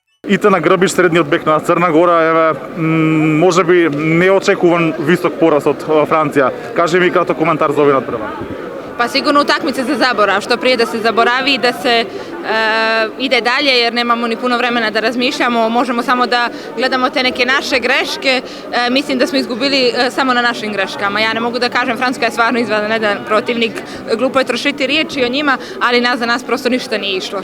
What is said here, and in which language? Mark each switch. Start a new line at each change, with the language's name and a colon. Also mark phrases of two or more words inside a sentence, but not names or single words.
Macedonian: Итана Грбиш, средниот бек на Црна Гора, еве, можеби неочекуван висок пораз од Франција. Кажи ми краток коментар за овој надпревар.
Serbian: Pa sigurno utakmice za zaborav, što prije da se zaboravi i da se ide dalje jer nemamo ni puno vremena da razmišljamo, možemo samo da gledamo te neke naše greške, mislim da smo izgubili samo na našim greškama. Ja ne mogu da kažem, Francuska je stvarno izvanredan protivnik, glupo je trošiti riječi o njima, ali za nas prosto ništa nije išlo.